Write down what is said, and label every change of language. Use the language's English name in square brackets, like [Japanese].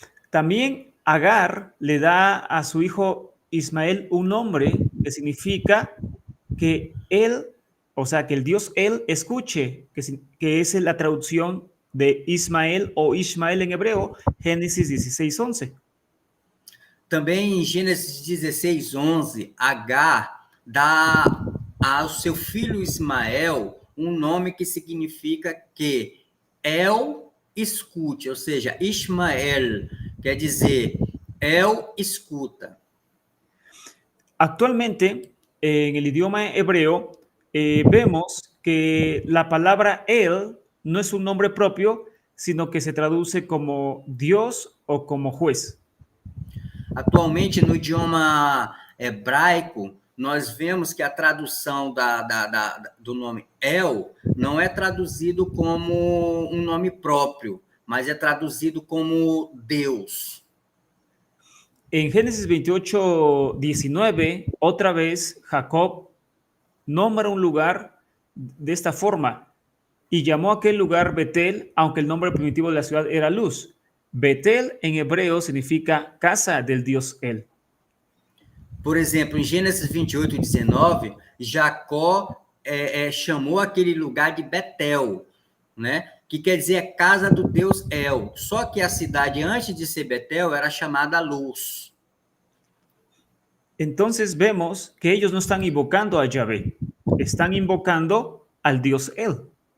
[Spanish] También Agar le da a su hijo Ismael un nombre que significa que él, o sea, que el Dios él escuche, que es la traducción de Ismael o Ishmael en hebreo, Génesis 16:11. [Portuguese] Também em Gênesis 16:11, Agar dá ao seu filho Ismael um nome que significa que El escute, ou seja, Ismael quer dizer El escuta. [Spanish] Actualmente, en el idioma hebreo, vemos que la palabra El no es un nombre propio, sino que se traduce como Dios o como juez. [Portuguese] Atualmente, no idioma hebraico, nós vemos que a tradução do nome El não é traduzido como um nome próprio, mas é traduzido como Deus. [Spanish] en Génesis 28, 19, otra vez Jacob nombra un lugar de esta forma y llamó a aquel lugar Betel, aunque el nombre primitivo de la ciudad era Luz. Betel en hebreo significa casa del Dios El. [Portuguese] Por exemplo, em Gênesis 28, 19, Jacó chamou aquele lugar de Betel, né? Que quer dizer casa do Deus El. Só que a cidade, antes de ser Betel, era chamada Luz. [Spanish] Entonces vemos que ellos no están invocando a Yahvé, están invocando al Dios El.